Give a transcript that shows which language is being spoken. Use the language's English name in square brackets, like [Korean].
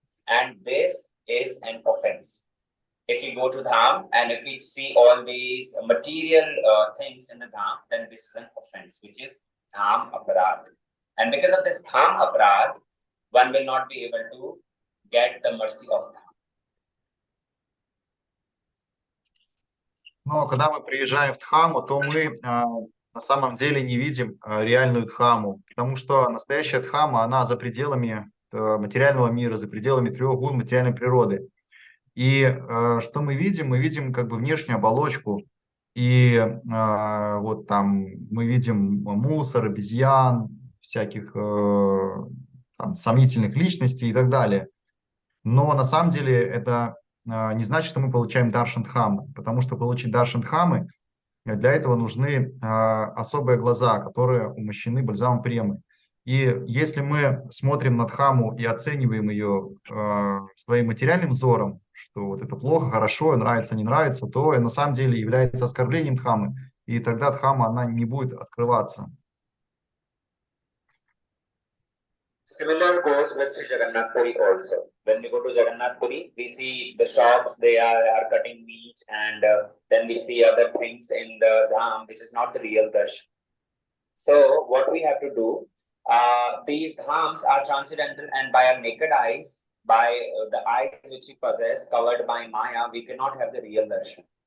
[English] And this is an offense. If we go to Dham and if we see all these material things in the Dham, then this is an offense, which is Dham Aparad. And because of this Dham Aparad, one will not be able to get the mercy of Dham. [Russian] Но когда мы приезжаем в Дхаму, то мы на самом деле не видим реальную Дхаму, потому что настоящая Дхама, она за пределами материального мира, за пределами трех гун материальной природы. И что мы видим? Мы видим как бы внешнюю оболочку, и вот там мы видим мусор, обезьян, всяких там, сомнительных личностей и так далее. Но на самом деле это не значит, что мы получаем даршан Дхамы, потому что получить даршан Дхамы для этого нужны особые глаза, которые умощены бальзамом премы. И если мы смотрим на Дхаму и оцениваем ее своим материальным взором, что вот это плохо, хорошо, нравится, не нравится, то на самом деле является оскорблением Дхамы, и тогда Дхама, она не будет открываться. [English] Similar goes with Sri Jagannath Puri also. When we go to Jagannath Puri, we see the shops, they are cutting meat, and then we see other things in the dham, which is not the real darshan. So what we have to do, these dhams are transcendental, and by our naked eyes, by the eyes which we possess, covered by Maya, we cannot have the real darshan.